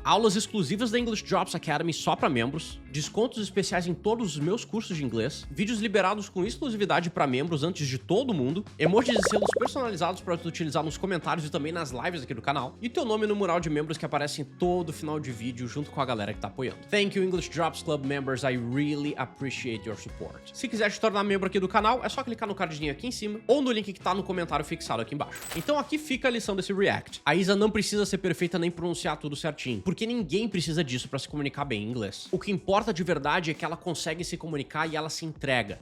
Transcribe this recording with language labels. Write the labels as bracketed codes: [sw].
[pt] Aulas exclusivas da English Drops Academy só pra membros, descontos especiais em todos os meus cursos de inglês, vídeos liberados com exclusividade para membros antes de todo mundo, emojis e selos personalizados para tu utilizar nos comentários e também nas lives aqui do canal, e teu nome no mural de membros que aparece em todo final de vídeo junto com a galera que tá apoiando. [en] Thank you English Drops Club members, I really appreciate your support. [pt] Se quiser te tornar membro aqui do canal, é só clicar no cardzinho aqui em cima ou no link que tá no comentário fixado aqui embaixo. Então aqui fica a lição desse react. A Isa não precisa ser perfeita nem pronunciar tudo certinho, porque ninguém precisa disso para se comunicar bem em inglês. O que importa de verdade é que ela consegue se comunicar e ela se entrega.